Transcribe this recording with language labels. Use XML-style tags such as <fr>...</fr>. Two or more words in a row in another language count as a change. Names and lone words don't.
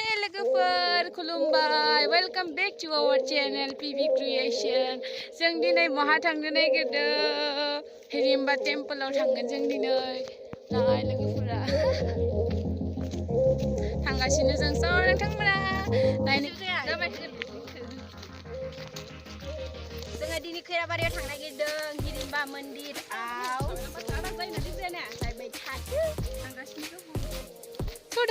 <brx>लोगोफोर खुलुमबाय</brx> <en>welcome back to our channel</en> <brx>पीवी क्रिएशन जों दिनै माहा थांनो नागिरदों हिरिम्बा टेम्पलाव थांगोन जों दिनै नाय लोगोफोरा थांगासिनो जों स' नोंथांमोना नायनो जाबाय जोङो दिनै खैराबारियाव थांनो नागिरदों हिरिम्बा मन्दिराव जायबाय थादो थांगासिनो थ'दो</brx>